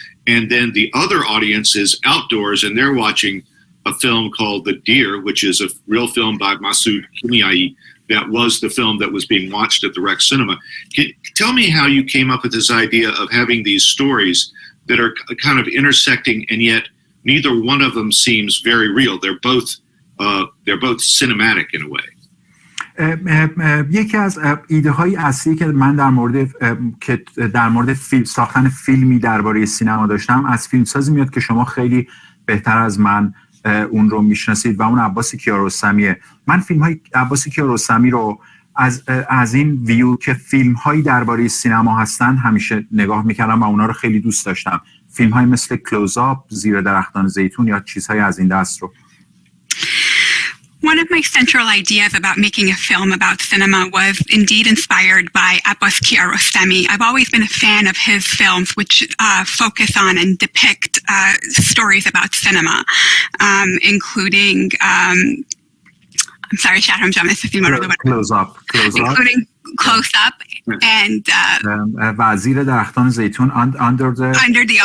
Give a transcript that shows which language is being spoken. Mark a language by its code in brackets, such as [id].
[en] And then the other audience is outdoors, and they're watching a film called The Deer, which is a real film by Masoud Kimiai, that was the film that was being watched at the Rex Cinema. Tell me how you came up with this idea of having these stories that are kind of intersecting, and yet neither one of them seems very real. They're both cinematic in a way. [fa] یکی از ایده های اصلی که من در مورد فیلم ساختن فیلمی درباره سینما داشتم از فیلمسازی میاد که شما خیلی بهتر از من اون رو میشناسید و اون عباس کیارستمیه. من فیلم های عباس کیارستمی رو از این ویو که فیلم هایی درباره سینما هستن همیشه نگاه میکردم و اونا رو خیلی دوست داشتم. فیلم های مثل کلوزآپ، زیر درختان زیتون یا چیزهای از این دست رو. [en] One of my central ideas about making a film about cinema was indeed inspired by Abbas Kiarostami. I've always been a fan of his films, which focus on and depict stories about cinema, including, I'm sorry, Shahram, Close Up. Including Close Up and [fa] و زیر درختان زیتون, [en] under the